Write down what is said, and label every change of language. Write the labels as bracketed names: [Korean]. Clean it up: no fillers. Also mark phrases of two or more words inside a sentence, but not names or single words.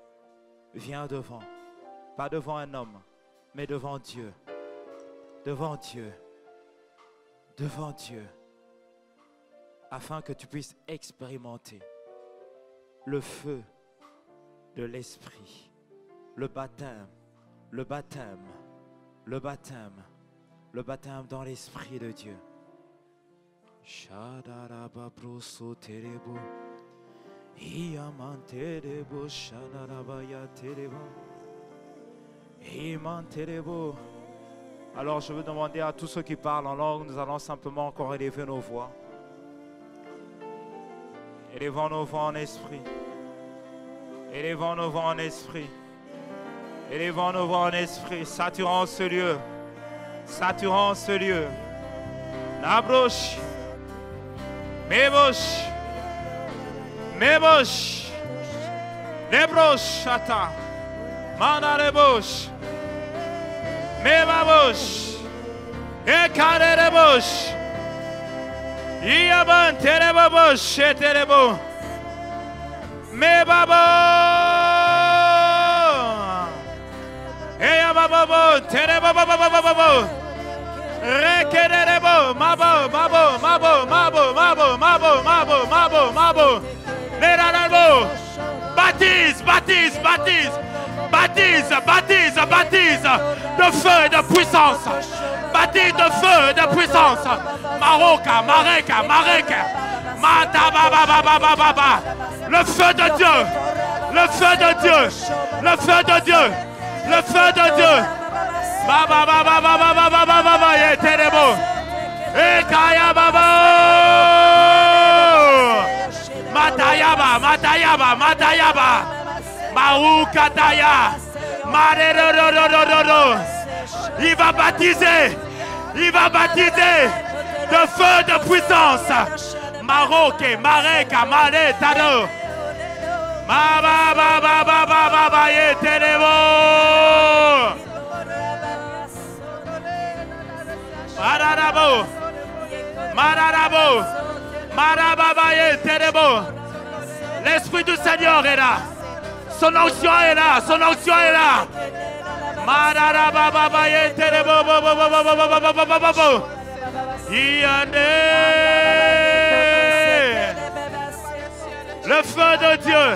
[French] pas devant un homme, mais devant Dieu, afin que tu puisses expérimenter le feu de l'Esprit, le baptême dans l'Esprit de Dieu. Shadaraba broso terebo, iamanterebo, shadaraba ya terebo, imanterebo. Alors je veux demander à tous ceux qui parlent en langue, nous allons simplement encore élever nos voix. Élevons nos voix en esprit. Élevons nos voix en esprit. Élevons nos voix en esprit. Saturons ce lieu. Saturons ce lieu. Nabroche. Mebosh. Mebosh. Lebrosh chata. Manarebosh. Mebabosh. Ekarebosh. Iaban terebobosh eterebo. Mebabo. Eyababo terebobobobobo. Rekerebo mabo. Lerarabo. baptise, baptise, baptise. Baptise, baptise, baptise de feu et de puissance. Baptise de feu et de puissance. Maroka, Mareka, Mareka. Matababababababa. Le feu de Dieu. Le feu de Dieu. Le feu de Dieu. Le feu de Dieu. Baba baba baba baba baba yeterebo. Ekaya baba. Matayaba, Matayaba, Matayaba. Maoukataya. Marerororororo. Il va baptiser. Il va baptiser de feu de puissance. Maroke, Mareka, Mare, Tado. Baba baba baba baba yeterebo. Mararabo. Mararabo. Marababaye Terebo. L'Esprit du Seigneur est là. Son onction est là. Son onction est là. Marababaye Terebo. Le feu de Dieu.